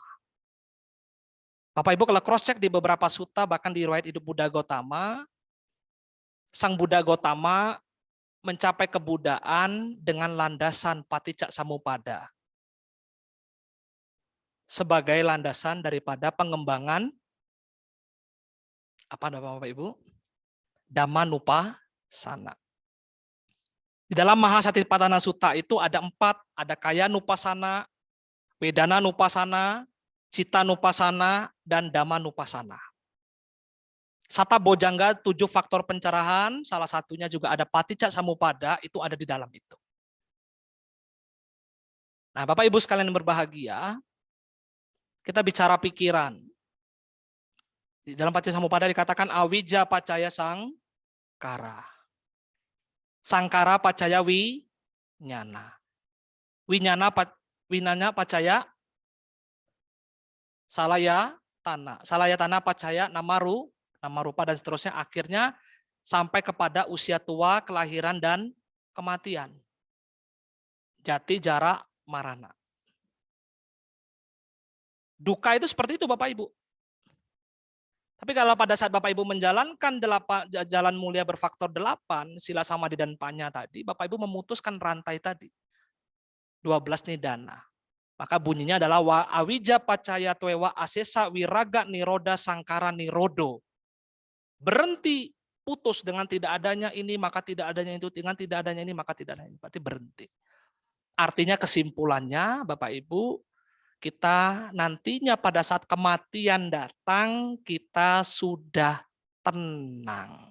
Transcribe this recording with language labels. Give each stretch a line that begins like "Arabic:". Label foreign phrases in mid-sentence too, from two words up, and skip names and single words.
Indonesian: Bapak Ibu kalau
English: cross check
Indonesian: di beberapa sutta, bahkan di riwayat hidup Buddha Gautama, Sang Buddha Gautama mencapai kebudaan dengan landasan Paticcasamuppada sebagai landasan daripada pengembangan apa nama Bapak Ibu? Dhammanupassana. Di dalam Mahasatipatthana Sutta itu ada 4, ada Kaya Nupassana, Vedana Nupassana, Citta Nupassana, dan Dhamma Nupassana.
Pali: Sata Bojangga
Indonesian: 7 faktor pencerahan, salah satunya juga ada Paticcasamuppada, itu ada di dalam itu. Nah, Bapak Ibu sekalian yang berbahagia, kita bicara pikiran. Di dalam Paticcasamuppada dikatakan
Pali: awija pacaya sangkara. Sangkara pacaya winyana. Winyana pacaya salaya tanah. Salaya tanah pacaya namaru, nama rupa
Indonesian: dan seterusnya, akhirnya sampai kepada usia tua, kelahiran dan kematian.
Pali: Jati, jara, marana.
Indonesian: Duka itu seperti itu Bapak Ibu. Tapi kalau pada saat Bapak Ibu menjalankan jalan mulia berfaktor 8, sila samadhi dan panya tadi, Bapak Ibu memutuskan rantai tadi.
Pali: 12 nidana.
Indonesian: Maka bunyinya adalah
Pali: wa awija pacaya twewa asesa wiraga niroda sangkara nirodo.
Indonesian: Berhenti, putus dengan tidak adanya ini, maka tidak adanya itu, dengan tidak adanya ini, maka tidak adanya ini. Berarti berhenti. Artinya kesimpulannya Bapak Ibu, kita nantinya pada saat kematian datang, kita sudah tenang.